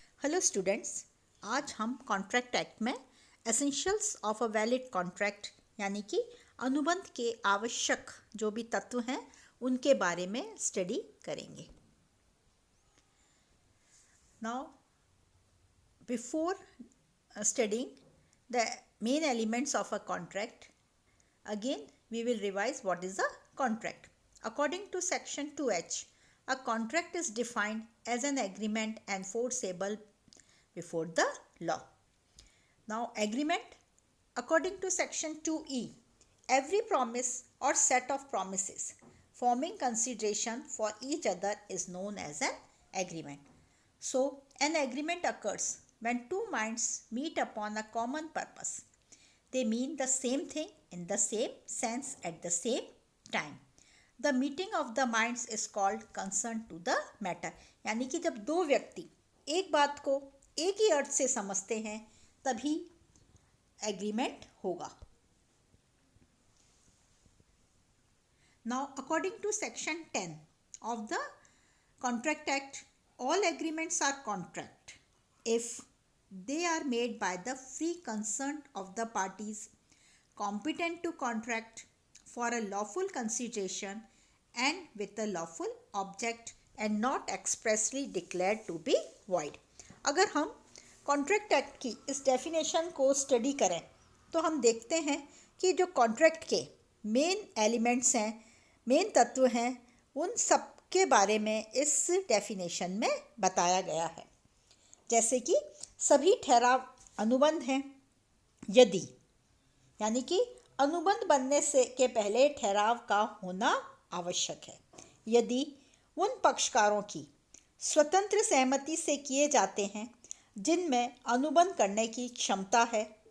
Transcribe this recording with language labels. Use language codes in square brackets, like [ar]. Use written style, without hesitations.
[hi] Hello students, आज हम contract act में essentials of a valid contract यानी कि अनुबंध के आवश्यक जो भी तत्व हैं उनके बारे में स्टडी करेंगे। [en] Now before studying the main elements of a contract, again we will revise what is a contract. According to section 2H, a contract is defined as an agreement enforceable before the law. Now agreement, according to section 2E, every promise or set of promises forming consideration for each other is known as an agreement. So an agreement occurs when two minds meet upon a common purpose. They mean the same thing in the same sense at the same time. The meeting of the minds is called consent to the matter. [hi] यानी कि जब दो व्यक्ति एक बात को एक ही अर्थ से समझते हैं तभी एग्रीमेंट होगा। [en] Now according to section 10 of the Contract Act, all agreements are contract if they are made by the free consent of the parties competent to contract for a lawful consideration and with a lawful object and not expressly declared to be void. [hi] अगर हम contract act की इस definition को study करें तो हम देखते हैं कि जो कॉन्ट्रैक्ट के मेन एलिमेंट्स हैं, मेन तत्व हैं, उन सब के बारे में इस डेफिनेशन में बताया गया है। जैसे कि सभी ठहराव अनुबंध हैं यदि, यानी कि अनुबंध बनने से के पहले ठहराव का होना आवश्यक है यदि उन पक्षकारों की स्वतंत्र सहमति से किए जाते हैं जिनमें अनुबंध करने की क्षमता है,